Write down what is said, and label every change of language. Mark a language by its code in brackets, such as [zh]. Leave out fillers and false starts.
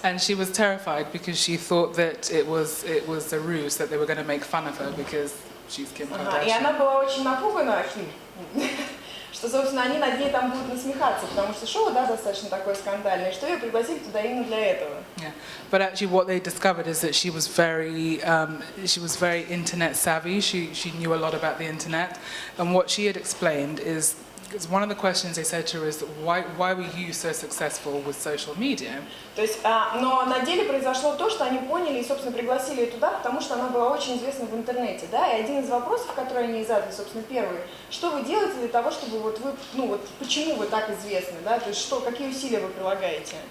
[en] And she was terrified because she thought that it was a ruse, that they were going to make fun of her because she's Kim Kardashian. [ru] И она была очень напугана, что, собственно, они над ней там будут насмехаться, потому что шоу, да, достаточно такое скандальное, что ее пригласили туда именно для этого. [en] Yeah, but actually, what they discovered is that she was very internet savvy. She knew a lot about the internet, and what she had explained is. Because one of the questions they said to her is why were you so successful with social media? [ru] То есть, но на деле произошло то, что они поняли и, собственно, пригласили ее туда, потому что она была очень известна в интернете, да, и один из вопросов, который они задали, собственно, первый, что вы делаете для того, чтобы вот вы, ну вот, почему вы так известны, да, то есть, что, какие усилия вы прилагаете?